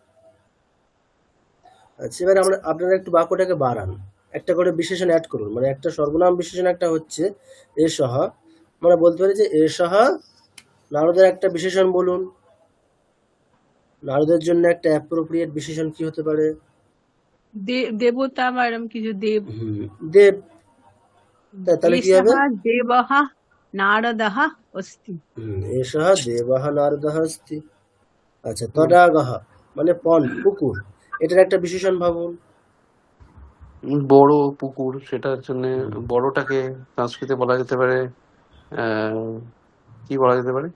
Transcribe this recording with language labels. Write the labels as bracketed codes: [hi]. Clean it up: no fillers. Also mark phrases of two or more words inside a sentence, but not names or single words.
[bn] আচ্ছা, এবার আপনারা একটু বাক্যটাকে বাড়ান, একটা করে বিশেষণ অ্যাড করুন, মানে একটা সর্বনাম বিশেষণ, একটা হচ্ছে এষহ, আমরা বলতে পারি যে এষহ নারদের একটা বিশেষণ বলুন। নারদের জন্য একটা অ্যাপ্রোপ্রিয়েট বিশেষণ কি হতে পারে? দেবতা বা এরকম কিছু, দেব। দেব। তাহলে কি হবে? [sa] एषः देवः नारदः अस्ति। এষः দেবः নারদः अस्ति। [bn] আচ্ছা, তদাগহ মানে পন্ড, পুকুর, এটার একটা বিশেষণ ভাবুন। বড় পুকুর, সেটার জন্য বড়টাকে সংস্কৃতে বলা যেতে পারে কি বলা যেতে পারে?